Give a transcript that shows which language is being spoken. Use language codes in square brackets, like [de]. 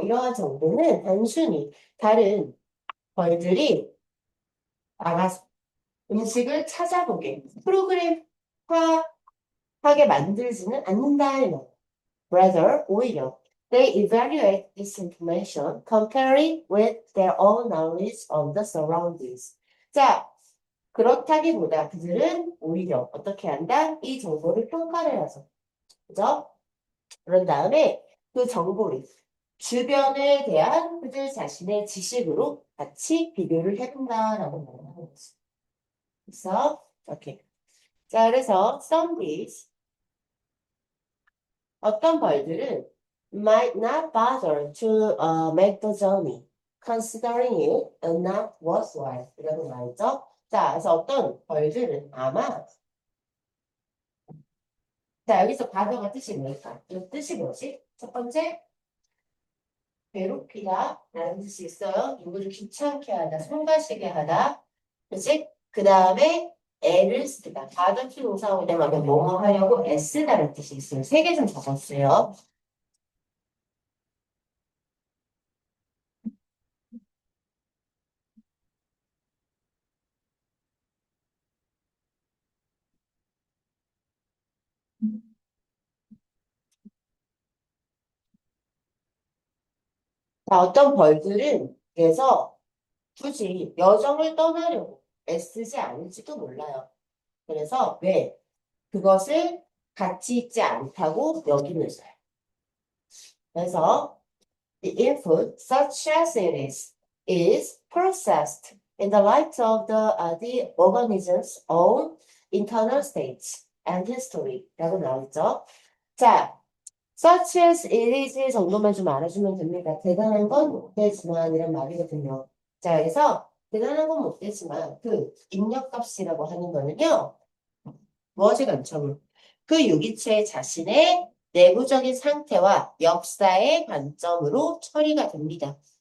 [ko] 이러한 정보는 단순히 다른 벌들이 나가서 음식을 찾아보게 프로그램화하게 만들지는 않는다. 이 말. [en] Rather, [ko] 오히려 [en] they evaluate this information, comparing with their own knowledge of the surroundings. [ko] 자, 그렇다기보다 그들은 오히려 어떻게 한다? 이 정보를 평가를 하죠. 그죠? 그런 다음에 그 정보를 주변에 대한 그들 자신의 지식으로 같이 비교를 해본다라고 말하는 거지. 그래서 이렇게. 자, 그래서 [en] some bees [ko] 어떤 벌들은 [en] might not bother to make the journey, considering it not worthwhile. [ko] 이라고 말했죠. 자, 그래서 어떤 벌들은 아마 자, 여기서 bother가 뜻이 뭘까? 이 뜻이 뭐지? 첫 번째, 괴롭히다 라는 뜻이 있어요. 누구를 귀찮게 하다, 손가시게 하다. 그치? 그 다음에 애를 쓰다. 가정치 동사올 때마다 뭐뭐 하려고 애쓰다라는 뜻이 있어요. 세 개 좀 적었어요. 자, 어떤 벌들은 그래서 굳이 여정을 떠나려고 애쓰지 않을지도 몰라요. 그래서 왜? 그것을 가치 있지 않다고 여기면서요. 그래서 [en] the input, such as it is processed in the light of the organism's own internal states and history [ko] 라고 나오죠. 자, [en] such as it is [ko] 정도만 좀 알아주면 됩니다. 대단한 건 못 되지만 이런 말이거든요. 자, 그래서 대단한 건 못 되지만 그 입력값이라고 하는 거는요. 무엇의 관점으로? 그 유기체 자신의 내부적인 상태와 역사의 관점으로 처리가 됩니다.